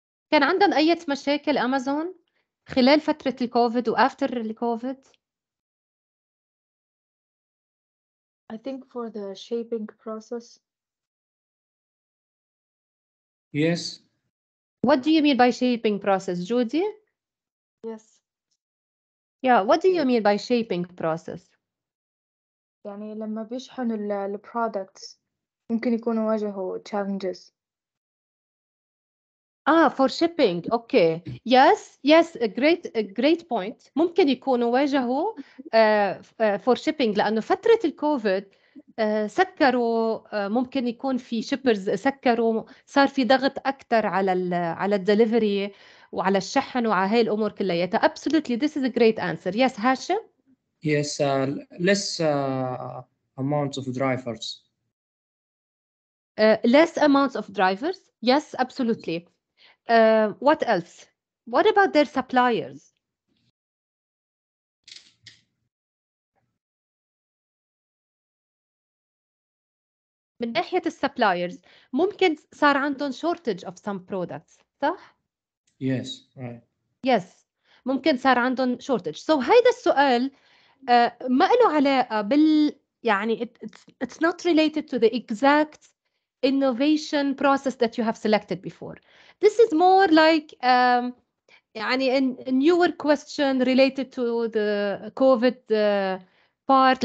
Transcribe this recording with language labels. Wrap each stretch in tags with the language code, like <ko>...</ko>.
<ar>كان عندهم أي مشاكل أمازون خلال فترة الكوفيد وآفتر الكوفيد؟</ar> <en>I think for the shaping process. Yes. What do you mean by shaping process, Judy? Yes. Yeah, what do you mean by shaping process?</en> <ar>يعني لما بيشحنوا ال products ممكن يكونوا واجهوا challenges.</ar> <en>For shipping. Okay. Yes, a great point.</en> <ar>ممكن يكونوا واجهوا</ar> <en>for shipping</en> <ar>لأنه فترة الكوفيد سكروا ممكن يكون في shippers سكروا صار في ضغط أكثر على الدليفري وعلى الشحن وعلى هاي الأمور كلياتها.</ar> <en>Absolutely, this is a great answer. Yes, Hashim? Yes, less amount of drivers. Less amounts of drivers. Yes, absolutely. What else? What about their suppliers?</en> <ar>من ناحية السبلايرز ممكن صار عندهم</ar> <en>shortage of some products</en> <ar>صح؟</ar> <en>Yes, right.</en> <ar>Yes ممكن صار عندهم shortage.</ar> <en>So</en> <ar>هيدا السؤال ما له علاقة يعني</ar> <en>it's not related to the exact innovation process that you have selected before. This is more like يعني a newer question related to the COVID part.</en>